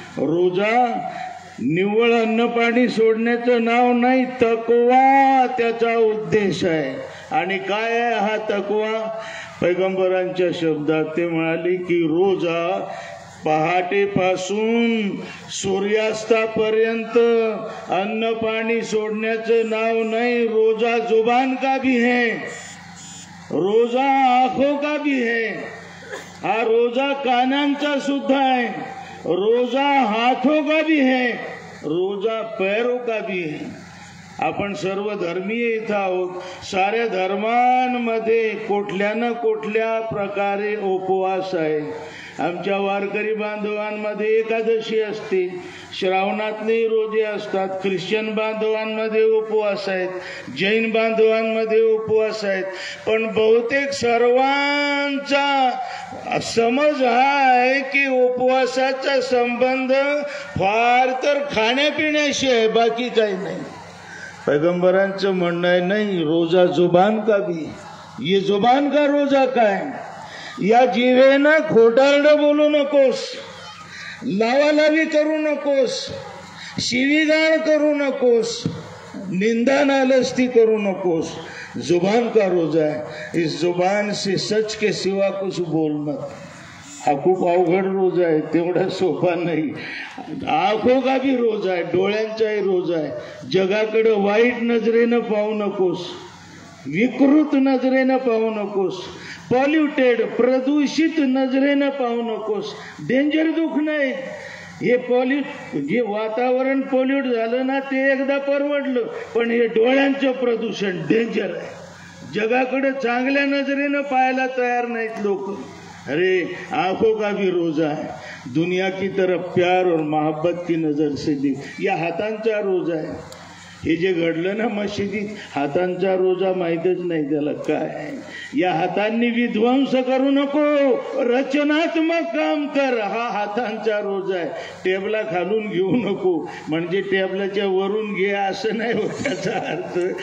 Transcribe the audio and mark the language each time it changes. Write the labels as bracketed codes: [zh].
[mr] रोजा निव्वळ अन्न पाणी सोडण्याचं नाव नाही, तकवा त्याचा उद्देश आहे. आणि काय आहे हा तकवा? पैगंबरांच्या शब्दात ते म्हणाले की रोजा पहाटेपासून सूर्यास्तापर्यंत अन्न पाणी सोडण्याचं नाव नाही. [hi] रोजा जुबान का भी है, रोजा आंखों का भी है. [mr] हा रोजा कानांचा सुद्धा आहे, [hi] रोजा हाथों का भी है, रोजा पैरों का भी है. [mr] आपण सर्व धर्मीय इथं आहोत. साऱ्या धर्मांमध्ये कुठल्या न कुठल्या प्रकारे उपवास आहे. आमच्या वारकरी बांधवांमध्ये एकादशी असते, श्रावणातले रोजे असतात, ख्रिश्चन बांधवांमध्ये उपवास आहेत, जैन बांधवांमध्ये उपवास आहेत. पण बहुतेक सर्वांचा समज हा आहे की उपवासाचा संबंध फार तर खाण्यापिण्याशी आहे, बाकी काही नाही. पैगंबरांचं म्हणणं आहे नाही, [hi] रोजा जुबान का भी. ये जुबान का रोजा [mr] काय? या जिभेनं खोटारडं बोलू नकोस, लावालावी करू नकोस, शिवीगाळ करू नकोस, निंदा नालस्ती करू नकोस. [hi] जुबान का रोजा है. इस जुबान से सच के सिवा कुछ बोल मत. [mr] हा खूप अवघड रोजा आहे, तेवढा सोपा नाही. [hi] आंखों का भी रोजा [mr] आहे, डोळ्यांचाही रोजा आहे. जगाकडे वाईट नजरेनं पाहू नकोस, विकृत नजरेनं पाहू नकोस, पॉल्युटेड प्रदूषित नजरेनं पाहू नकोस. डेंजर दुःख नाही. हे जे वातावरण पॉल्यूट झालं ना ते एकदा परवडलं, पण हे डोळ्यांचं प्रदूषण डेंजर आहे. जगाकडे चांगल्या नजरेनं पाहायला तयार नाहीत लोक. [hi] अरे आंखों का भी रोजा है, दुनिया की तरफ प्यार और मोहब्बत की नजर से देख. [mr] या हातांचा रोजा आहे. हे जे घडलं ना मशिदीत, हातांचा रोजा माहीतच नाही त्याला काय आहे. या हातांनी विध्वंस करू नको, रचनात्मक काम कर, हा हातांचा रोजा आहे. टेबला खालून घेऊ नको म्हणजे टेबलाच्या वरून घे असं नाही होत त्याचा अर्थ.